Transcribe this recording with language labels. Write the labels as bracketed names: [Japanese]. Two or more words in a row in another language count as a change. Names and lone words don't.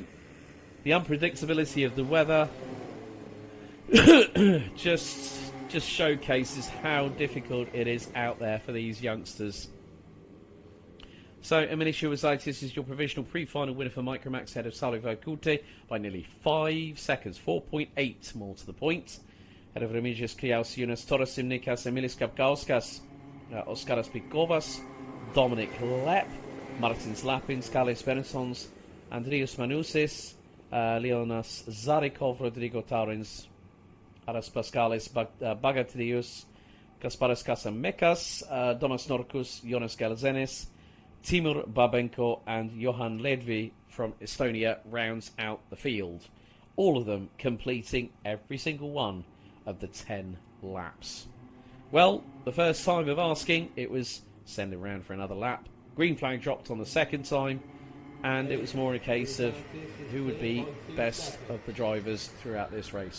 [English] The unpredictability of the weather just showcases how difficult it is out there for these youngsters. So Emilis Juozaitis is your provisional pre-final winner for Micromax ahead of Sauli Vaidkute by nearly 5 seconds, 4.8 more to the point. Ahead of Remigius Kliausiunas, Taras Simnikas, Emilis Kapkauskas, Oskaras Pitkovas, Dominic Lep, Martins Lapins, Kalis Benetsons, Andrius Manousis, Leonas Zarikov, Rodrigo Taurins, Aras Paskalis Bagatrius, Kasparas Kasamekas, Domas Norkus, Jonas Galzenis, Timur Babenko and Johan Ledvi from Estonia rounds out the field. All of them completing every single one of the 10 laps. Well, the first time of asking, it was send him round for another lap. Green flag dropped on the second time. and it was more a case of who would be best of the drivers throughout this race.